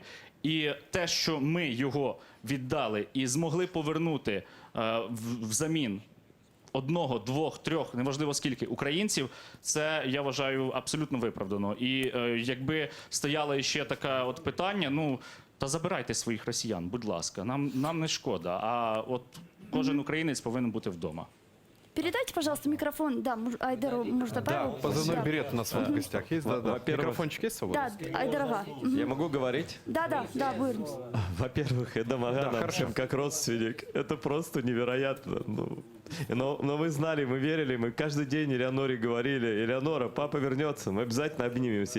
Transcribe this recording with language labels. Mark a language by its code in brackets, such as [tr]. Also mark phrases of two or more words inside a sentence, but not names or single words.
[uk] І те, що ми його віддали і змогли повернути взамін 1, 2, 3, неважливо скільки українців, це, я вважаю, абсолютно виправдано. І якби стояло ще таке от питання, ну, та забирайте своїх росіян, будь ласка, нам не шкода, а от кожен українець повинен бути вдома. [ru] Передайте, пожалуйста, микрофон. Да, Айдару, может, Да, Павел? позывной Да. берет у нас в гостях есть? Да, да. Во-первых, Микрофончик есть свободный? Да, Айдарова. Я могу говорить? Да, будем. Во-первых, Эдамаган Да, всем как родственник. Это просто невероятно. Но мы знали, мы верили, мы каждый день Элеоноре говорили: Элеонора, папа вернется, мы обязательно обнимемся.